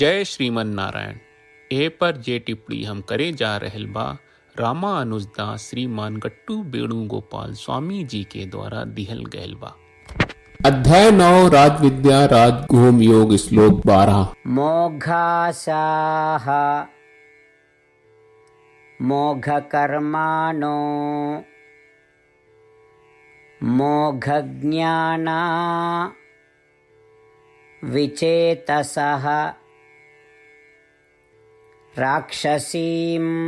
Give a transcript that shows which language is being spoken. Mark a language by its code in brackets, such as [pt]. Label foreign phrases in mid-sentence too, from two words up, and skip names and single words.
[bho] जय श्रीमन नारायण। ए पर जे टिप्पणी हम करे जा रहल बा रामानुजदास श्रीमान गट्टू वेणुगोपाल स्वामी जी के द्वारा दिहल गयल बा। अध्याय 9 राजविद्या राजगुह्य योग श्लोक 12। [sa] मोघासाः मोघकर्माणो मोघज्ञाना विचेतसः राक्षसीं